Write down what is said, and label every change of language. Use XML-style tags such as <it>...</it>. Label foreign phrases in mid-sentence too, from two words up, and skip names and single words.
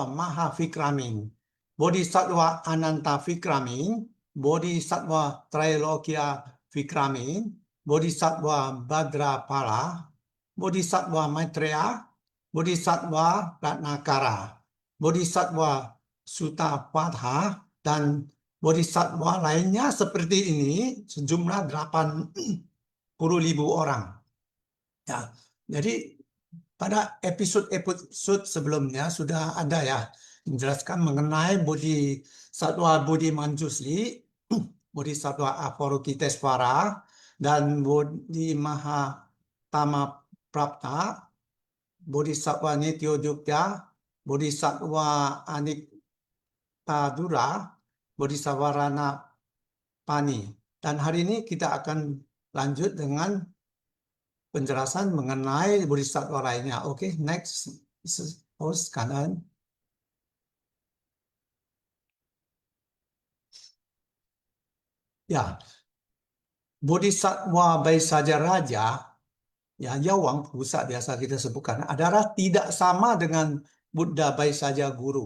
<id>Maha Vikramin, Bodhisattva Ananta Vikramin, Bodhisattva Trailokya Vikramin, Bodhisattva Bhadrapala, Bodhisattva Maitreya, Bodhisattva Ratnakara, Bodhisattva Sutapadha, dan bodhisattva lainnya seperti ini, sejumlah 8 orang. Ya, jadi pada episode sebelumnya sudah ada ya menjelaskan mengenai Bodhisatwa Buddhimanjusli, Bodhisatwa Avalokitesvara, dan Bodhi Mahatama Prapta, Bodhisatwa Nityojukta, Bodhisatwa Aniktadura, Bodhisatwa Ranapani. Dan hari ini kita akan lanjut dengan penjelasan mengenai bodhisatwa lainnya. Oke, next. Host kanan. Ya, Bodhisatwa Vaisajaraja, ya</id> <zh>药王菩萨</zh> <id>biasa kita sebutkan, adalah tidak sama dengan Buddha Vaisaja Guru.</id>